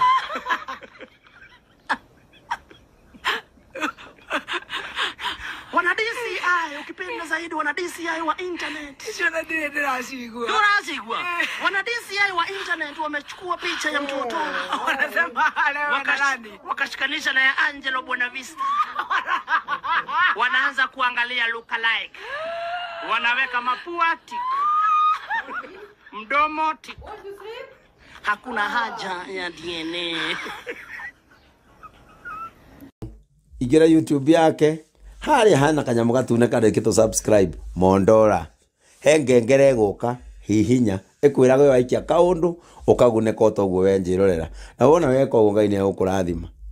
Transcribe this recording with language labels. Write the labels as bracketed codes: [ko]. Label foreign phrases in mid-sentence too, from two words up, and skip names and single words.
[sw] Wana DCI ukipenda zaidi wana DCI wa internet. Sio na ndio Tunasigwa. Wana DCI wa internet wamechukua picha ya mtoto. wanasema leo wakashikanisha na ya Angelo Buena Vista. Wanaanza kuangalia [en] look alike. [sw] Wanaweka mapua tik. Mdomo tik. Hakuna haja ya DNA. [ki] Igira YouTube yake hari hana kanyamu gatune karikito subscribe mondora hengengere guka hihinya ikwiraga waikia kaundu ukaguneka otoguo wenjirorera na wona weka ungaine ukurathima.